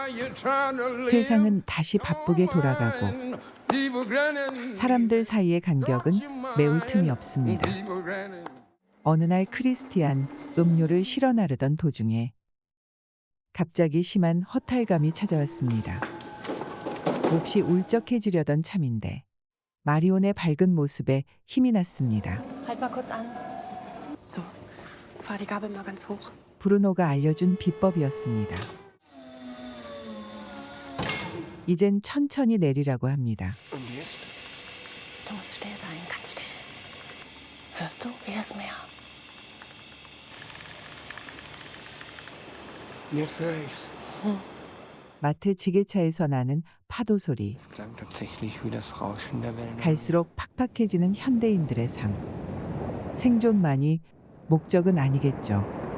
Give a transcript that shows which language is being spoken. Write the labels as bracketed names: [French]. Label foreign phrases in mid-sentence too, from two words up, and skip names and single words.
[Korean] 세상은 다시 바쁘게 돌아가고 사람들 사이의 간격은 메울 틈이 없습니다. 어느 날 크리스티안 음료를 실어 나르던 도중에 갑자기 심한 허탈감이 찾아왔습니다. 몹시 울적해지려던 참인데 마리온의 밝은 모습에 힘이 났습니다. [German] Halt mal kurz an. So, fahr die Gabel mal ganz hoch. [Korean] 브루노가 알려준 비법이었습니다. 이젠 천천히 내리라고 합니다. [German] Und jetzt? Du musst still sein, ganz still. Hörst du, wie das Meer? Jetzt höre ich's. [Korean] 마트 지게차에서 나는 파도 소리. [German] Es klang tatsächlich wie das Rauschen der Wellen. [Korean] 갈수록 팍팍해지는 현대인들의 삶. 생존만이 목적은 아니겠죠.